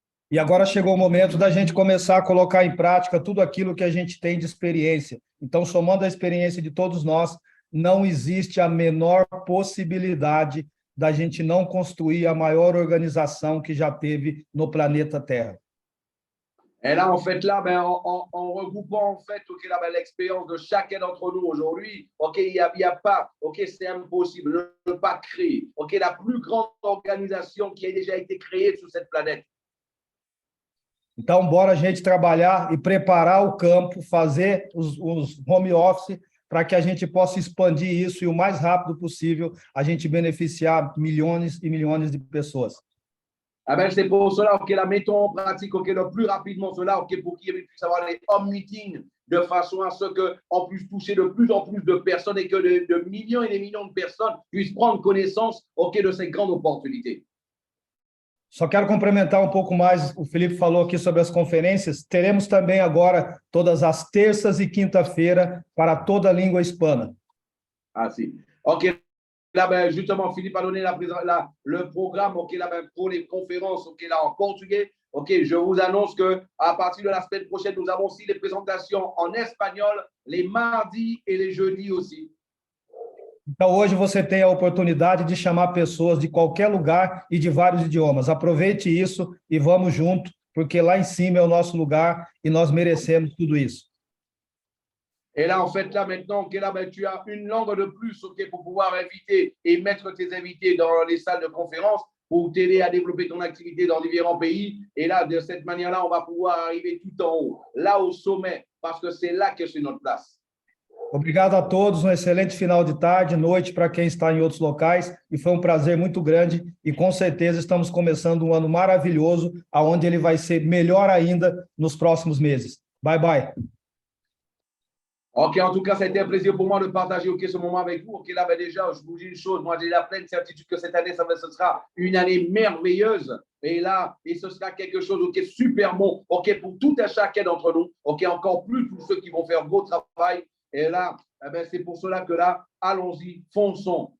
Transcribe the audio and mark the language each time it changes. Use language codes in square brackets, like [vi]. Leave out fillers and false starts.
[pt] E agora chegou o momento da gente começar a colocar em prática tudo aquilo que a gente tem de experiência. Então, somando a experiência de todos nós, não existe a menor possibilidade da gente não construir a maior organização que já teve no planeta Terra. [fr] Et là, en fait, là, ben, en regroupant en fait, ok, là, ben, l'expérience de chacun d'entre nous aujourd'hui, ok, il y a pas, ok, c'est impossible de ne pas créer, ok, la plus grande organisation qui a déjà été créée sur cette planète. [pt] Então, bora a gente trabalhar e preparar o campo, fazer os home office para que a gente possa expandir isso e o mais rápido possível a gente beneficiar milhões e milhões de pessoas. [fr] Ah ben, c'est pour cela, ok, là, mettons en pratique, ok, le plus rapidement cela, ok, pour qu'il puisse avoir les home meetings de façon à ce qu'on puisse toucher de plus en plus de personnes et que de millions et des millions de personnes puissent prendre connaissance, ok, de ces grandes opportunités. [pt] Só quero complementar um pouco mais, o Felipe falou aqui sobre as conferências, teremos também agora todas as terças e quinta-feira para toda a língua hispana. Ah si, ok. [fr] Là, ben, justement, Philippe a donné le programme, ok, là, ben, pour les conférences, ok, là, en portugais. Ok, je vous annonce qu'à partir de la semaine prochaine, nous avons aussi les présentations en espagnol, les mardis et les jeudis aussi. [pt] Então, hoje você tem a oportunidade de chamar pessoas de qualquer lugar e de vários idiomas. Aproveite isso e vamos junto, porque lá em cima é o nosso lugar e nós merecemos tudo isso. [fr] Et là, en fait, là, maintenant, okay, là, ben, tu as une langue de plus, ok, pour pouvoir inviter et mettre tes invités dans les salles de conférence pour t'aider à développer ton activité dans différents pays. Et là, de cette manière-là, on va pouvoir arriver tout en haut, là au sommet, parce que c'est là que c'est notre place. [pt] Obrigado a todos, um excelente final de tarde, noite para quem está em outros locais, e foi um prazer muito grande, e com certeza estamos começando um ano maravilhoso, aonde ele vai ser melhor ainda nos próximos meses. [en] Bye, bye. [fr] Ok, en tout cas, ça a été un plaisir pour moi de partager ce moment avec vous. Ok, là, ben, déjà, je vous dis une chose, moi j'ai la pleine certitude que cette année, ce sera une année merveilleuse. Et là, ce sera quelque chose, ok, super bon, ok, pour tout et chacun d'entre nous. Ok, encore plus pour ceux qui vont faire beau travail. Et là, eh ben, c'est pour cela que là, allons-y, fonçons.